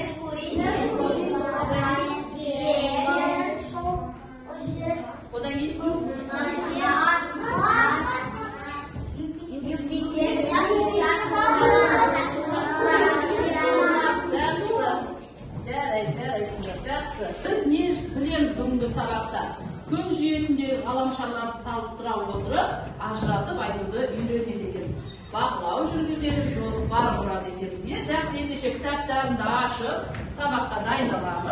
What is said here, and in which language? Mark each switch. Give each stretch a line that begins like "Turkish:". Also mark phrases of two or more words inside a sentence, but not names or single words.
Kazakh: Odan keyin biz ne bilemiz bugungi sabaqda? Kun jүйесіндегі ғаламшарларды салыстыра отырып, ажыратып айтуды үйренеді екенбіз. Бақылау жүргізеді, жоспар құрады екенбіз. Жақсы, ендеше кітаптарымды ашып, сабаққа дайындаламыз.